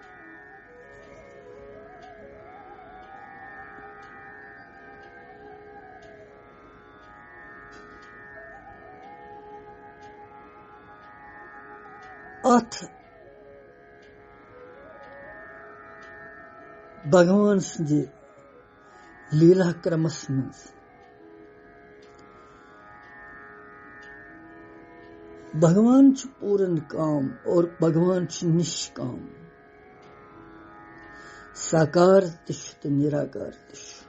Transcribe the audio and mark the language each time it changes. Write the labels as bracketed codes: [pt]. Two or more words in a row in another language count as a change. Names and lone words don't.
[ks] अथ भगवान सि लीला क्रमस मज भगवान छ पूरन काम और भगवान छ निष्काम, साकार तिश तो निराकार तिश।